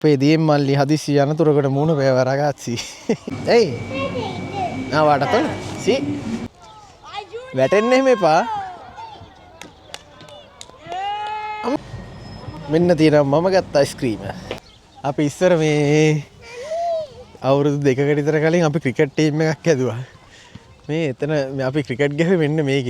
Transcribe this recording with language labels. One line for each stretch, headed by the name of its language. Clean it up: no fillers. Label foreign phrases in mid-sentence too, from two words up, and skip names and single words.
Italian: Pedi malli hadisi යනතුරකට මුණ වේවා ragazzi. Ehi. Ah guarda tu. Sì.
Sinhala: වැටෙන්න එහෙම එපා. මෙන්න තියෙනවා මම ගත්ත අයිස්ක්‍රීම. අපි ඉස්සර මේ අවුරුදු දෙකකට විතර කලින් අපි
English: cricket team
Sinhala: එකක් හැදුවා. මේ එතන අපි ක්‍රිකට් ගහුවේ මෙන්න මේකේ.